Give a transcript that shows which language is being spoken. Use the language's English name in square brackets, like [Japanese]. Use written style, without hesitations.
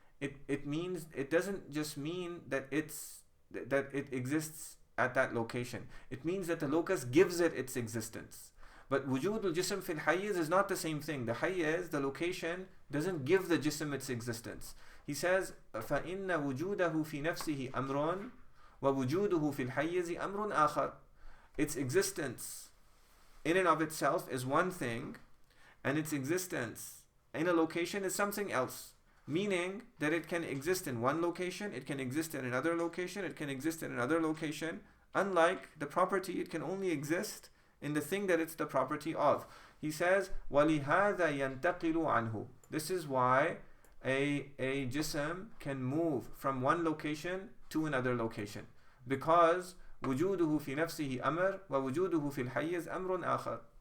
[English] It means, it doesn't just mean that it exists at that location. It means that the locus gives it its existence. But [Arabic] wujud al-jism fil hayyiz [English] is not the same thing. The hayyiz, the location, doesn't give the jism its existence. He says, [Arabic] فَإِنَّ وُجُودَهُ فِي نَفْسِهِ أَمْرٌ وَوُجُودُهُ فِي الْحَيِّزِ أَمْرٌ آخَرٌ. [English] Its existence in and of itself is one thing, and its existence in a location is something else. Meaning that it can exist in one location, it can exist in another location, it can exist in another location. Unlike the property, it can only exist in the thing that it's the property of. He says, [Arabic] وَلِهَذَا يَنْتَقِلُ عَنْهُ. [English] This is why a jism can move from one location to another location. Because [Arabic] وجوده في نفسه أمر ووجوده في الحيز أمر آخر.